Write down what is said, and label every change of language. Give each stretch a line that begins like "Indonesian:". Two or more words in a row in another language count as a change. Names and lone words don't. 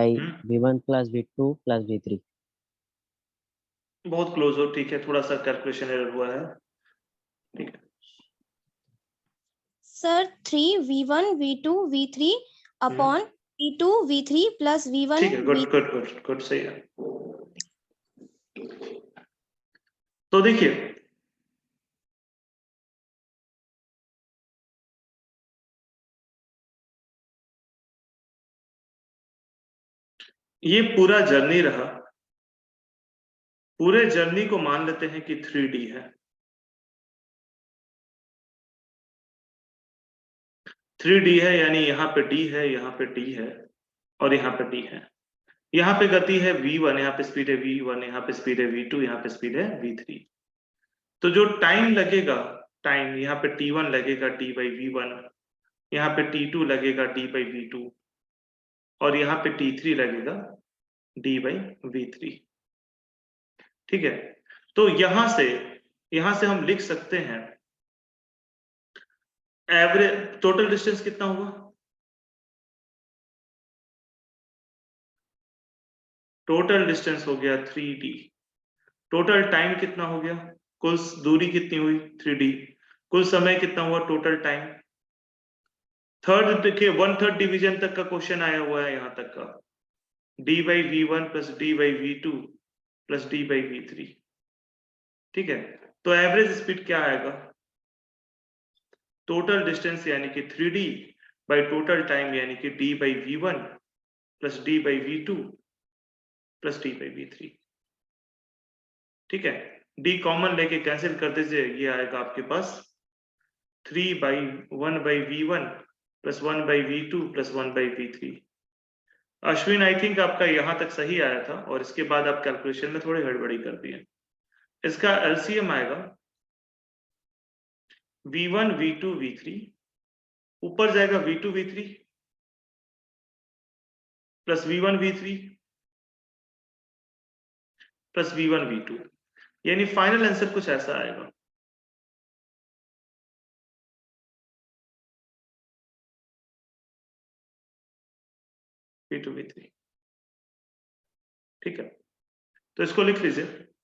English: हम्म, v1 plus v2 plus v3.
Hindi: बहुत क्लोज हो, ठीक है, थोड़ा सा
English: calculation error
Hindi: हुआ है, ठीक है।
English: Sir, 3v1 v2 v3 upon v2 v3 plus v1
Hindi: ठीक है, गुड v3.
English: good good good,
Hindi: सही है। तो देखिए, ये पूरा जर्नी रहा, पूरे जर्नी को मान लेते हैं कि 3D है। 3D है यानी यहाँ पे D है, यहाँ पे D है और यहाँ पे D है। यहाँ पे गति है v1, यहाँ पे स्पीड है v1, यहाँ पे स्पीड है v2, यहाँ पे स्पीड है v3। तो जो टाइम लगेगा, टाइम यहाँ पे t1 लगेगा
English: d by v1,
Hindi: यहाँ पे t2 लगेगा
English: d by v2
Hindi: और यहाँ पे t3 लगेगा
English: d by v3।
Hindi: ठीक है, तो यहां से हम लिख सकते हैं
English: average total distance
Hindi: कितना हुआ,
English: total distance
Hindi: हो गया 3d।
English: total time
Hindi: कितना हो गया, कुल दूरी कितनी हुई 3d, कुल समय कितना हुआ
English: total time.
Hindi: थर्ड देखिए, 1/3 डिवीजन तक का क्वेश्चन आया हुआ है यहां तक का,
English: d by v1 plus d by v2 plus d by v3।
Hindi: ठीक है, तो
English: average speed
Hindi: क्या आएगा,
English: total distance
Hindi: यानी कि
English: 3d by total time
Hindi: यानी कि
English: d by v1 plus d by v2 plus d by v3।
Hindi: ठीक है,
English: d common
Hindi: लेके कैंसिल कर दीजिए, ये आएगा आपके पास
English: 3 by 1 by v1 plus 1 by v2 plus 1 by v3।
Hindi: अश्विन,
English: I think
Hindi: आपका यहां तक सही आया था और इसके बाद आप कैलकुलेशन में थोड़ी गड़बड़ी कर दिए। इसका एलसीएम आएगा v1 v2 v3, ऊपर जाएगा
English: v2 v3 plus v1 v3 plus v1 v2,
Hindi: यानी
English: final answer
Hindi: कुछ ऐसा आएगा। v2 v3, ठीक है, तो इसको लिख लीजिए।